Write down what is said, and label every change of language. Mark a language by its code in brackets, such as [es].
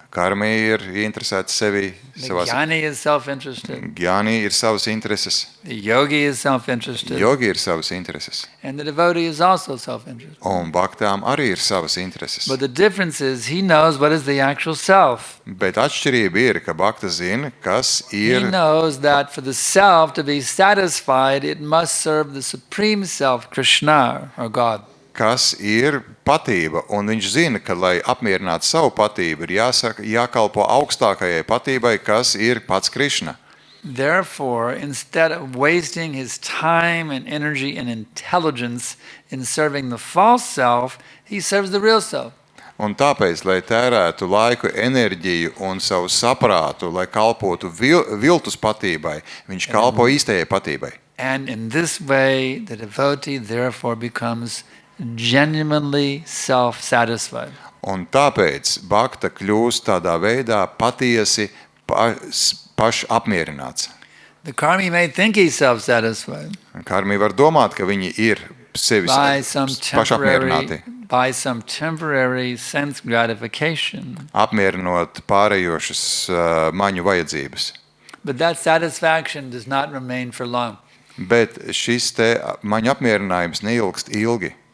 [lv] Karmi ir ieinteresēti sevi, [en] The jnani is self-interested. [lv] Gyāni ir savas intereses, [en] The yogi is self-interested. [lv] jogi ir savas intereses, [en] And the devotee is also self-interested. [lv] un bhaktām arī ir savas intereses. [en] But the difference is he knows what is the actual self. [lv] Bet atšķirība ir, ka bhakta zina, kas [en] He [lv] ir, [en] knows that for the self to be satisfied, it must serve the supreme self, Krishna or God. [lv] kas ir patība, un viņš zina, ka, lai apmierinātu savu patību, ir jākalpo augstākajai patībai, kas ir pats Krišna. [en] Therefore, instead of wasting his time and energy and intelligence in serving the false self, he serves the real self. [lv] Un tāpēc, lai tērētu laiku, enerģiju un savu saprātu, lai kalpotu viltus patībai, viņš kalpo īstajai patībai. [en] And in this way, the devotee therefore becomes genuinely self-satisfied. [lv] Un tāpēc bhakta kļūst tādā veidā patiesi pašapmierināts. [en] The karmi may think he's self-satisfied [lv] Karmi var domāt, ka viņi ir sevis pašapmierināti, [en] by some temporary sense gratification. [lv] apmierinot pārējošas maņu vajadzības. [en] But that satisfaction does not remain for long. [lv] Bet šis te maņu apmierinājums neilgst ilgi.